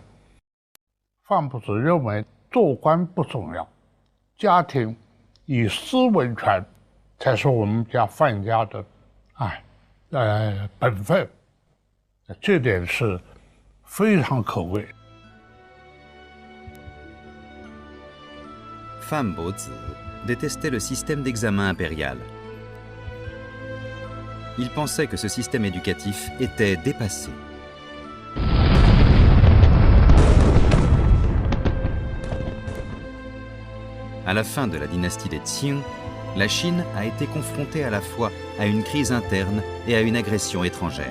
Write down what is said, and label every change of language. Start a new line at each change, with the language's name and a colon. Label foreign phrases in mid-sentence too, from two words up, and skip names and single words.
Chinese: 范伯子认为做官不重要，家庭以诗为传才是我们家范家的本分，这点是非常可贵。
French: Fan Bozi détestait le système d'examen impérial. Il pensait que ce système éducatif était dépassé. À la fin de la dynastie des Qing, la Chine a été confrontée à la fois à une crise interne et à une agression étrangère.